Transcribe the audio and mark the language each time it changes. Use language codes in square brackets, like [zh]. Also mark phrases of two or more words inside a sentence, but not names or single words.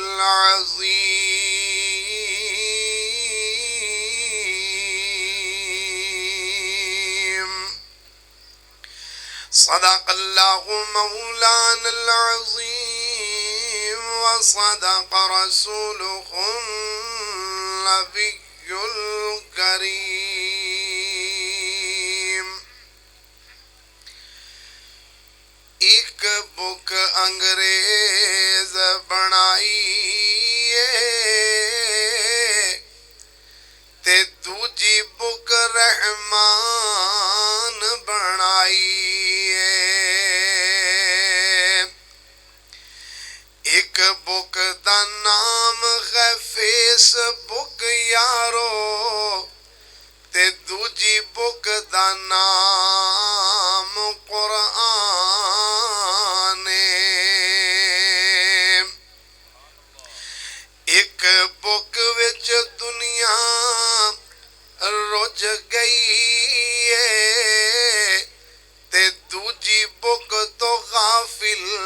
[ar] العظيم صدق الله مولانا العظيم وصدق رسوله النبي [pa] الكريم ایک بک انگریز بنائی تے دوجی بک رحمان بنائی ایک بک دا نام ہے فیس بک یارو تے دوجی بک دا نام قرآن ایک بک وچ دنیا رج گئی تے دوجی بک تو غافل